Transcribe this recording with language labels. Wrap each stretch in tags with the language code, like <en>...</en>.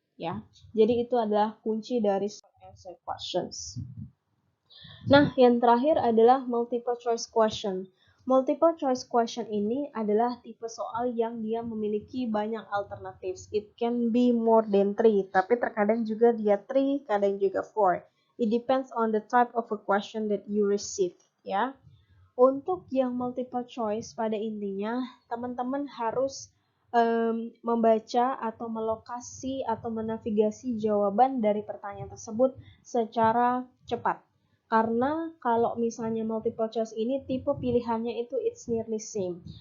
<id>Ya, jadi itu adalah kunci dari short answer questions. Nah, yang terakhir adalah multiple choice question. Multiple choice question ini adalah tipe soal yang dia memiliki banyak alternatives.</id> <en>It can be more than 3,</en> <id>tapi terkadang juga dia 3, kadang juga 4.</id> <en>It depends on the type of a question that you receive, ya.</en> <id>Untuk yang multiple choice, pada intinya teman-teman harus membaca atau melokasi atau menavigasi jawaban dari pertanyaan tersebut secara cepat. Karena kalau misalnya multiple choice ini tipe pilihannya itu</id> <en>it's nearly same.</en>